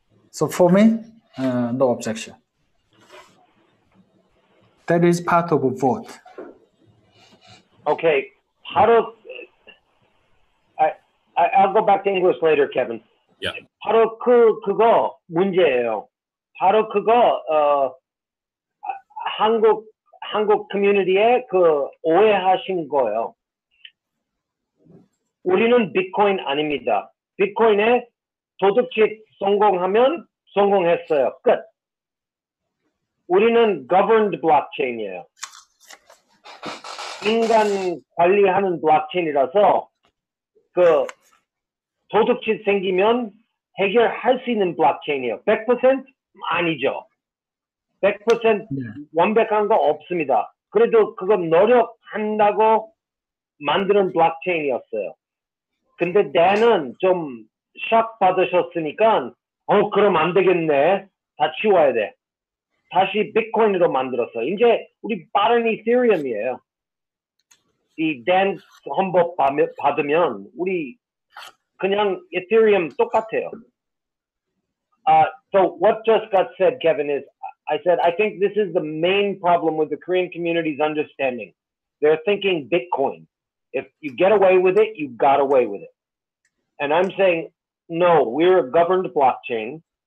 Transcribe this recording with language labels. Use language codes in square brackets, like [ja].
[en] So for me, no objection. That is part of a vote. Okay, I'll go back to English later, Kevin. Yeah. [ko] 바로 그거 문제예요. 바로 그거 한국 커뮤니티에 오해하신 거예요. 우리는 비트코인 아닙니다. 비트코인에 도둑질 성공하면 성공했어요. 끝. 우리는 governed blockchain이에요. 인간 관리하는 블록체인이라서 도둑질 생기면 해결할 수 있는 블록체인이에요. 100% 아니죠. 100% 완벽한 거 없습니다. 그래도 그건 노력한다고 만드는 블록체인이었어요. 근데 때는 좀 샥 받으셨으니까 그럼 안 되겠네. 다 치워야 돼. 다시 비트코인으로 만들었어. 이제 우리 빠른 이더리움이에요. 이 댄 헌법 받으면 우리 그냥 이더리움 똑같아요. [en] So what just got said, Kevin, is I said I think this is the main problem with the Korean community's understanding. They're thinking Bitcoin. If you get away with it, you got away with it. And I'm saying, no, we're a governed blockchain.